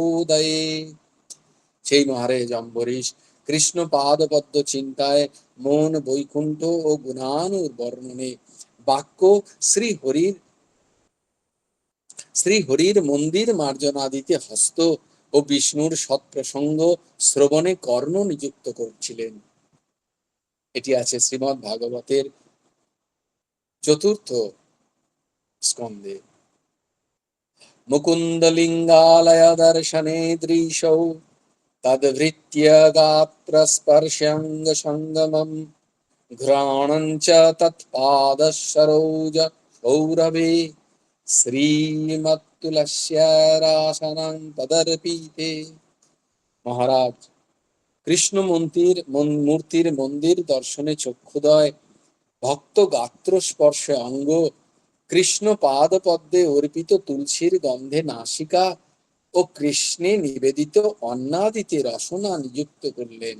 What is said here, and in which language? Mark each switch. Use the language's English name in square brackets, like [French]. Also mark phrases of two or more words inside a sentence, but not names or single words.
[Bangla] সেই মহারাজ অম্বরীশ কৃষ্ণ পাদপদ্ম চিন্তায়, মন বৈকুণ্ঠ ও গুণানুর বর্ণনে, বাক্য শ্রী হরির মন্দির মার্জনা দিতে হস্ত ও বিষ্ণুর সৎপ্রসঙ্গ শ্রবণে কর্ণ নিযুক্ত করছিলেন। এটি আছে শ্রীমদ্ ভাগবতের চতুর্থ স্কন্ধে। [Sanskrit] মুকুন্দলিঙ্গালয় দর্শনে দৃশৌ তদ্ভৃত্য গাত্র স্পর্শাঙ্গ সঙ্গমম ঘ্রাণং চ তৎপাদ সরোজ সৌরভে শ্রীমত্তুলস্যারাসনং তদর্পিতে। [Bangla] মহারাজ, কৃষ্ণ মূর্তির মন্দির দর্শনে চক্ষুদয়, ভক্ত গাত্র স্পর্শে অঙ্গ, কৃষ্ণ পাদ পদ্মে অর্পিত তুলসীর গন্ধে নাসিকা ও কৃষ্ণে নিবেদিত অন্নাদিতে রসনা নিযুক্ত করলেন।